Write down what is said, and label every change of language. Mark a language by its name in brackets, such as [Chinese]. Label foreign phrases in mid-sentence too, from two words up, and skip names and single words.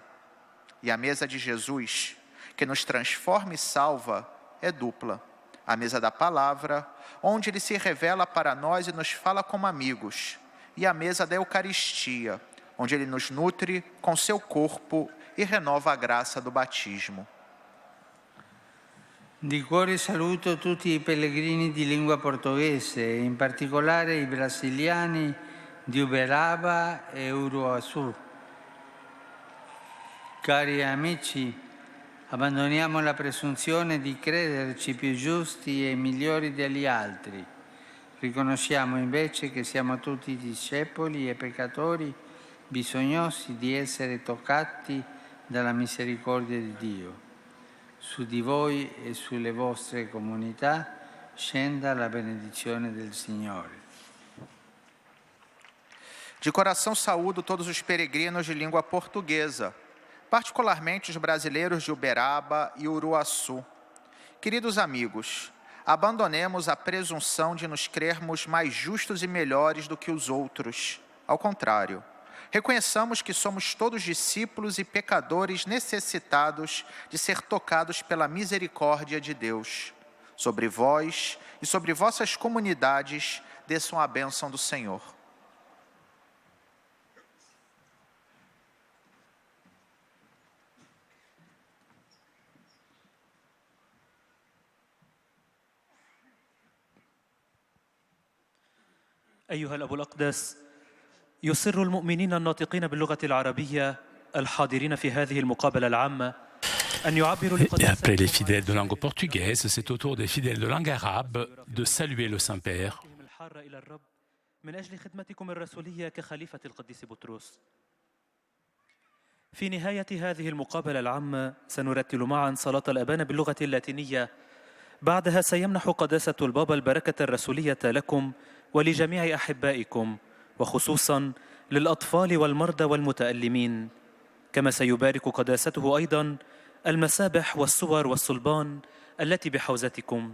[Portuguese] E a mesa de Jesus, que nos transforma e salva, é dupla. A mesa da palavra, onde ele se revela para nós e nos fala como amigos, e a mesa da Eucaristia, onde ele nos nutre com seu corpo e renova a graça do batismo. [Italian] Di cuore saluto tutti i pellegrini di lingua portoghese, in particolare i brasiliani di Uberaba e Uruaçu. Cari amici, abbandoniamo la presunzione di crederci più giusti e migliori degli altri. Riconosciamo invece che siamo tutti discepoli e peccatori, bisognosi di essere toccati dalla misericordia di Dio. Su di voi e sulle vostre comunità scenda la benedizione del Signore. [Portuguese] De coração saúdo todos os peregrinos de língua portuguesa, particularmente os brasileiros de Uberaba e Uruaçu. Queridos amigos, abandonemos a presunção de nos crermos mais justos e melhores do que os outros. Ao contrário, reconheçamos que somos todos discípulos e pecadores necessitados de ser tocados pela misericórdia de Deus. Sobre vós e sobre vossas comunidades desçam a bênção do Senhor. [Arabic] أيها الأب الأقدس، يسر المؤمنين الناطقين باللغة العربية الحاضرين في هذه المقابلة العامة أن يعبروا [French] Et après les fidèles de langue portugaise, c'est au tour des fidèles de langue arabe de saluer le Saint-Père. [Arabic] الحارة إلى الرب من أجل خدمتكم الرسولية كخليفة القديس بطرس. في نهاية هذه المقابلة العامة سنرتل معا صلاة الأبان باللغة اللاتينية. بعدها سيمنح قداسة البابا البركة الرسولية لكم ولجميع أحبائكم، وخصوصاً للأطفال والمرضى والمتألمين، كما سيبارك قداسته أيضاً المسابح والصور والصلبان التي بحوزتكم.